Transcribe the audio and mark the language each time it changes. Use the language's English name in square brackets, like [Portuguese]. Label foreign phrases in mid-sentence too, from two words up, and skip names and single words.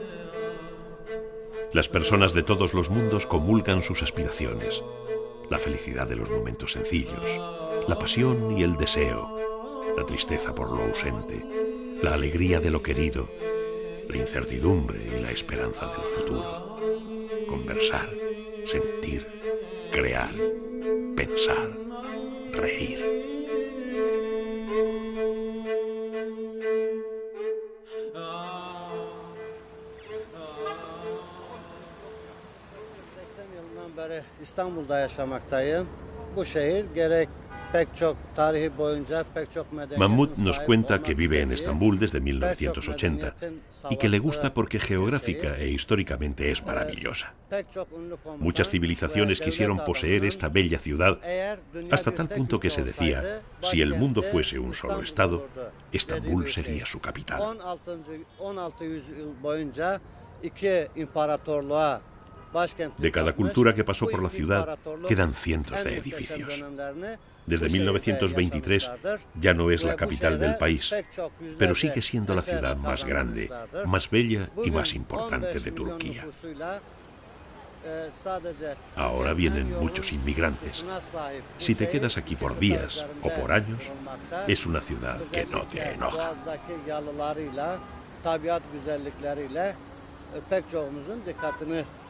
[Spanish] Las personas de todos los mundos comulgan sus aspiraciones, la felicidad de los momentos sencillos, la pasión y el deseo, la tristeza por lo ausente, la alegría de lo querido, la incertidumbre y la esperanza del futuro. Conversar, sentir, crear, pensar, reír. [Turkish] Yılından beri İstanbul'da yaşamaktayım. Bu şehir gerek pek çok tarihi boyunca pek çok medeniyetin [Spanish] Mahmoud nos [Turkish] sahip [Spanish] cuenta [Turkish] olmak [Spanish] que vive en [Turkish] istediği, [Spanish] Estambul desde [Turkish] pek çok [Spanish] 1980 [Turkish] medeniyetin [Spanish] y que le gusta [Turkish] savaştığı [Spanish] porque [Turkish] bir [Spanish] geográfica [Turkish] şehir. [Spanish] e históricamente es maravillosa. [Turkish] Pek çok ünlü komutan [Spanish] Muchas civilizaciones [Turkish] ve [Spanish] quisieron [Turkish] devlet [Spanish] poseer [Turkish] adamının [Spanish] esta bella ciudad [Turkish] eğer dünya [Spanish] hasta [Turkish] bir [Spanish] tal [Turkish] tek [Spanish] punto que [Turkish] ülke [Spanish] se decía, [Turkish] olsaydı, [Spanish] si el mundo [Turkish] başkenti [Spanish] fuese un solo [Turkish] İstanbul [Spanish] estado, [Turkish] olurdu [Spanish] Estambul [Turkish] dediği bir şey. [Spanish] sería su capital. [Turkish] 16. yüzyıl boyunca iki imparatorluğa başkentlik [Spanish] De cada [Turkish] yapmış. [Spanish] cultura que pasó [Turkish] Bu [Spanish] por la [Turkish] iki [Spanish] ciudad [Turkish] imparatorluk [Spanish] quedan cientos [Turkish] en [Spanish] de [Turkish] muhteşem [Spanish] edificios. [Turkish] dönemlerini [Spanish] Desde [Turkish] bu şehirde [Spanish] 1923 [Turkish] yaşamışlardır. [Spanish] ya no es [Turkish] Ve [Spanish] la [Turkish] bu [Spanish] capital del [Turkish] şehre [Spanish] país, [Turkish] pek çok yüzlerce [Spanish] pero sigue siendo la [Turkish] eser [Spanish] ciudad más grande, [Turkish] kazandırmışlardır. [Spanish] más bella y [Turkish] Bugün [Spanish] más importante [Turkish] 15 [Spanish] de [Turkish] milyon [Spanish] Turquía. [Turkish] nüfusuyla, sadece [Spanish] Ahora [Turkish] Türkiye'nin [Spanish] vienen [Turkish] yoğun [Spanish] muchos inmigrantes. [Turkish] nüfusuna sahip bu [Spanish] Si te [Turkish] şehir, [Spanish] quedas aquí por [Turkish] ülke [Spanish] días o por [Turkish] taraflarında [Spanish] años, [Turkish] bulunmakta. [Spanish] es una ciudad que no te [Turkish] Özellikle [Spanish] enoja. [Turkish] Boğaz'daki yalılarıyla, tabiat güzellikleriyle pek çoğumuzun dikkatini